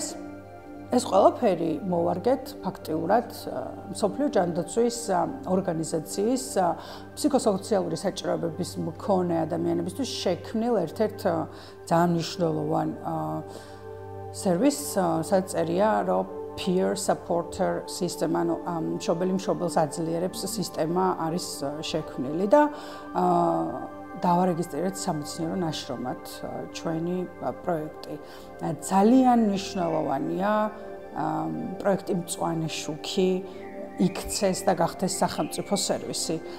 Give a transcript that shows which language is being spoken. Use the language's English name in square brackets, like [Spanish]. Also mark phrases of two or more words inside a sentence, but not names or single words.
[Georgian] ეს ყველაფერი მოვარგეთ ფაქტიურად მსოფლიო ჯანდაცვის ორგანიზაციის ფსიქოსოციალური საჭიროებების მქონე ადამიანებისთვის შექმნილ ერთ-ერთ ძალიან მნიშვნელოვან სერვისს, სადაც წერია, რომ [English] peer supporter system, [Georgian] ანუ მშობელს აძლიერებს სისტემა არის შექმნილი და დავარეგისტრირეთ სამეცნიერო ნაშრომად ჩვენი პროექტი. ძალიან მნიშვნელოვანია პროექტი მწვანე შუქი იქცეს და გახდეს სახელმწიფო სერვისი.